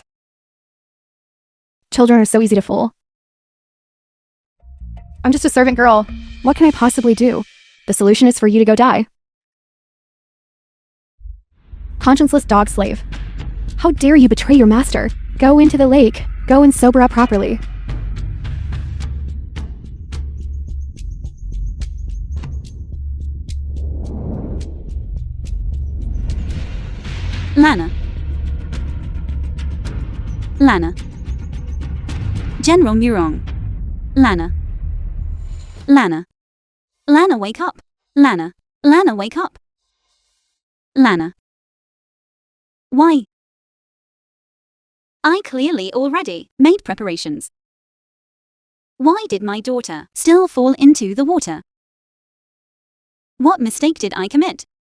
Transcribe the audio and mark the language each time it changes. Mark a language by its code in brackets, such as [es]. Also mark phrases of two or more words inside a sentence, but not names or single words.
[en] Children are so easy to fool. I'm just a servant girl. What can I possibly do? The solution is for you to go die. Conscienceless dog slave. How dare you betray your master? Go into the lake. Go and sober up properly. Lana. Lana. General Murong. Lana. Lana. Lana, wake up. Lana. Lana, wake up. Lana. Why? I clearly already made preparations. Why did my daughter still fall into the water? What mistake did I commit?